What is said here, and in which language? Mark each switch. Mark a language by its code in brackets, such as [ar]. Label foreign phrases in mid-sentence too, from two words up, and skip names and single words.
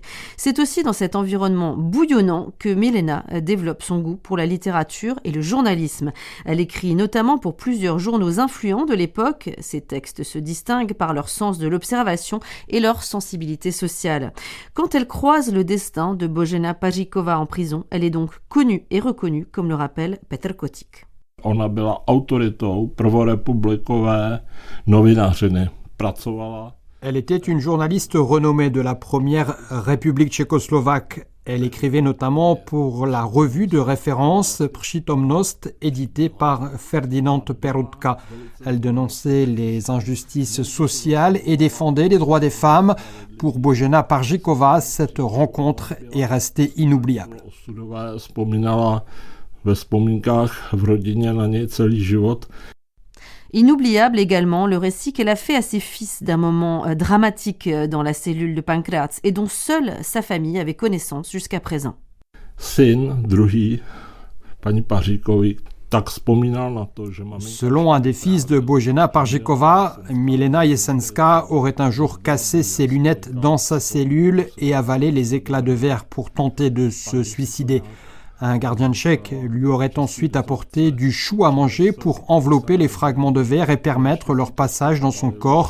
[fr] C'est aussi dans cet environnement bouillonnant que Milena développe son goût pour la littérature et le journalisme. Elle écrit notamment pour plusieurs journaux influents de l'époque. Ses textes se distinguent par leur sens de l'observation et leur sensibilité sociale. Quand elle croise le destin de Božena Paříková en prison, elle est donc connue et reconnue, comme le rappelle Petr Kotik. [cs] Ona byla autoritou prvorepublikové novinařiny. Pracovala. [fr] Elle était une journaliste renommée de la première République tchécoslovaque. Elle écrivait notamment pour la revue de référence Přítomnost, éditée par Ferdinand Peroutka. Elle dénonçait les injustices sociales et défendait les droits des femmes. Pour Božena Paříková, cette rencontre est restée inoubliable. [cs] Vzpomínala ve vzpomínkách v rodině na něj celý život. [fr] Inoubliable également le récit qu'elle a fait à ses fils d'un moment dramatique dans la cellule de Pankráč et dont seule sa famille avait connaissance jusqu'à présent. [cs] Syn druhý, paní Paříkový, tak vzpomínal na to, že mami... [fr] Selon un des fils de Božena Paříková, Milena Jesenská aurait un jour cassé ses lunettes dans sa cellule et avalé les éclats de verre pour tenter de se suicider. Un gardien tchèque lui aurait ensuite apporté du chou à manger pour envelopper les fragments de verre et permettre leur passage dans son corps.